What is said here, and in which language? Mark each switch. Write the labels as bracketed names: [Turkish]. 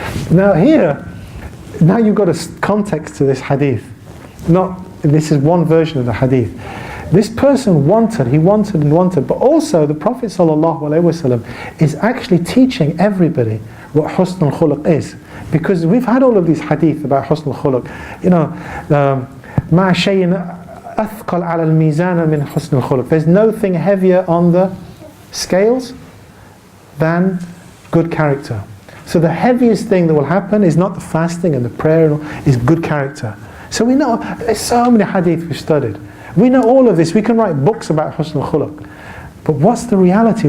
[English] Now here, now you've got a context to this hadith. This is one version of the hadith. This person wanted, but also the Prophet ﷺ is actually teaching everybody what husn al-khuluq is. Because we've had all of these hadith about husn al-khuluq. You know, [Arabic] مَا شَيْءٍ أَثْقَلْ عَلَى الْمِيزَانَ مِنْ حُسْنِ الْخُلُقِ. [English] There's nothing heavier on the scales than good character. So the heaviest thing that will happen is not the fasting and the prayer, is good character. So we know, there's so many hadith we've studied. We know all of this. We can write books about husn al-khuluq. But what's the reality?